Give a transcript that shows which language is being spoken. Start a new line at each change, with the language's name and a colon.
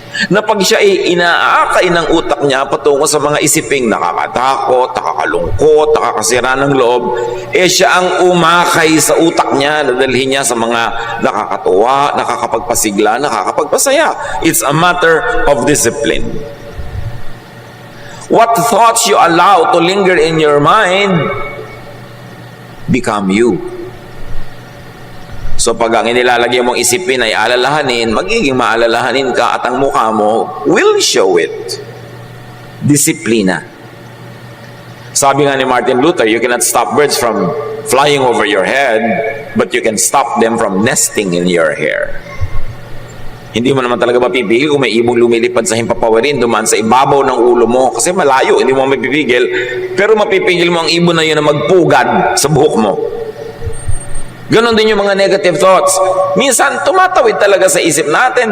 Filipino: Na pag siya ay inaakay ng utak niya patungo sa mga isiping nakakatakot, nakakalungkot, nakakasira ng loob, siya ang umakay sa utak niya, dadalhin niya sa mga nakakatuwa, nakakapagpasigla, nakakapagpasaya.
English: It's a matter of discipline. What thoughts you allow to linger in your mind become you.
Filipino: So pag ang inilalagay mong isipin ay alalahanin, magiging maalalahanin ka at ang mukha mo
English: will show it.
Filipino: Disiplina. Sabi nga ni
English: Martin Luther, you cannot stop birds from flying over your head, but you can stop them from nesting in your hair.
Filipino: Hindi mo naman talaga mapipigil kung may ibong lumilipad sa himpapawirin, dumaan sa ibabaw ng ulo mo. Kasi malayo, hindi mo mapipigil. Pero mapipigil mo ang ibon na yun na magpugad sa buhok mo. Ganon din yung mga negative thoughts. Minsan, tumatawid talaga sa isip natin.